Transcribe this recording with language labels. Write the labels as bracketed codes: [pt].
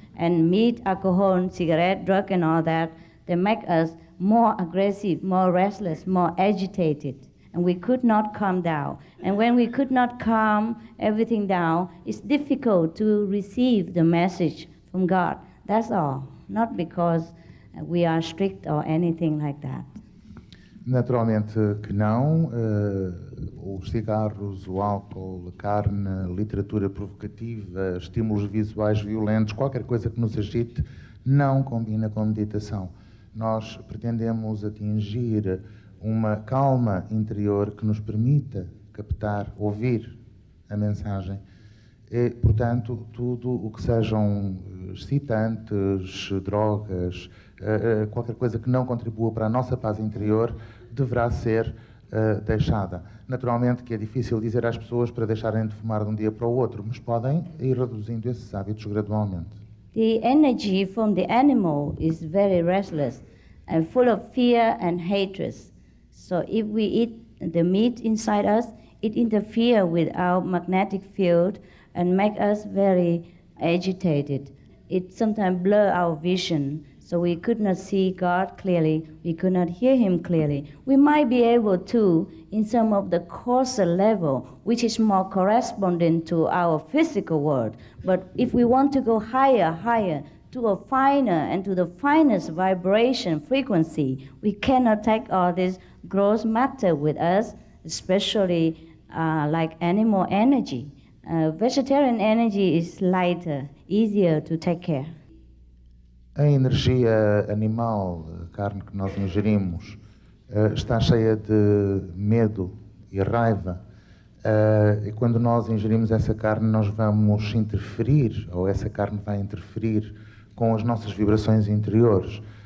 [en] And meat, alcohol, cigarette, drug, and all that, they make us more aggressive, more restless, more agitated. And we could not calm down. And when we could not calm everything down, it's difficult to receive the message from God. That's all. Not because we are strict or anything like that. [pt] Naturalmente que não. Os cigarros, o álcool, a carne, a literatura provocativa, estímulos visuais violentos, qualquer coisa que nos agite, não combina com a meditação. Nós pretendemos atingir uma calma interior que nos permita captar, ouvir a mensagem. E, portanto, tudo o que sejam excitantes, drogas, qualquer coisa que não contribua para a nossa paz interior, deverá ser deixada. Naturalmente que é difícil dizer às pessoas para deixarem de fumar de um dia para o outro, mas podem ir reduzindo esses hábitos gradualmente. [en] The energy from the animal is very restless and full of fear and hatred. So if we eat the meat inside us, it interferes with our magnetic field and make us very agitated. It sometimes blurs our vision, so we could not see God clearly, we could not hear Him clearly. We might be able to in some of the coarser level, which is more corresponding to our physical world. But if we want to go higher, to a finer and to the finest vibration frequency, we cannot take all this gross matter with us, especially like animal energy. Vegetarian energy is lighter, easier to take care. [pt] A energia animal, a carne que nós ingerimos, está cheia de medo e raiva. E quando nós ingerimos essa carne, nós vamos interferir, ou essa carne vai interferir com as nossas vibrações interiores.